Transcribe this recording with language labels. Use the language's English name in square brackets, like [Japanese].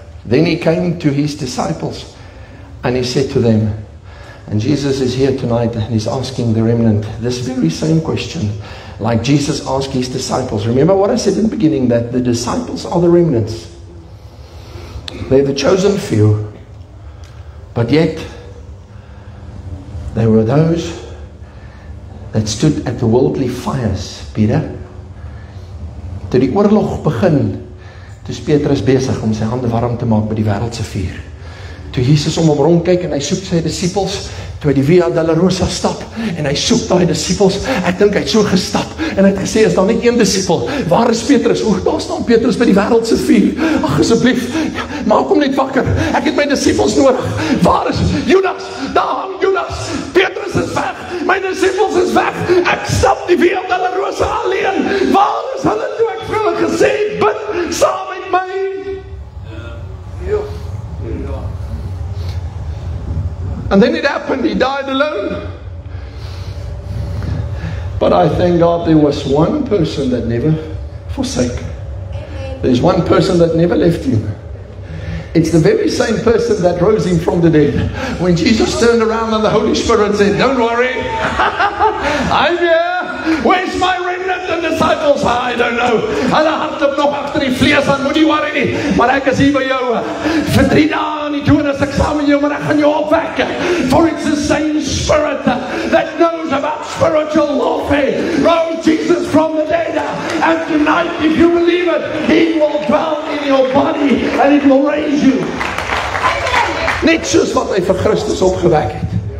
[English] Then he came to his disciples and he said to them, and Jesus is here tonight and he's asking the remnant this very same question, like Jesus asked his disciples. Remember what I said in the beginning, that the disciples are the remnants. They're the chosen few, but yet they were those that stood at the worldly fires, Peter. [Afrikaans] Toe die oorlog begin, toe is Petrus besig om sy hande warm te maak by die wêreldse vuur. Toe Jesus om hom rondkyk en hy soek sy disippels, toe hy die Via Dolorosa stap en hy soek daai disippels, ek dink hy het so gestap en hy het gesê, is daar net een disipel, waar is Petrus? O, daar staan Petrus by die wêreldse vuur. Ag asseblief, maak hom net wakker, ek het my disippels nodig. Waar is Judas? Daar hang Judas, Petrus is weg, my disippels is weg, ek stap die Via Dolorosa alleen. Waar is hulle toe ek vir hulle gesê, bid saam met my? [English] And then it happened, he died alone. But I thank God there was one person that never forsake. There's one person that never left him. It's the very same person that rose him from the dead. When Jesus turned around and the Holy Spirit said, don't worry, I'm here. Where's my remnant and disciples? I don't know. [Afrikaans] Hulle hardloop nog agter die vlees aan, moenie worry nie. Maar ek is hier by jou. Vir 3 dae in die dood is ek saam met jou, maar ek gaan jou opwek. [English] For it's the same Spirit that knows about spiritual warfare. Rose Jesus from the dead. And tonight, if you believe it, He will dwell in your body and it will raise you. [Afrikaans] Net soos wat hy vir Christus opgewek het.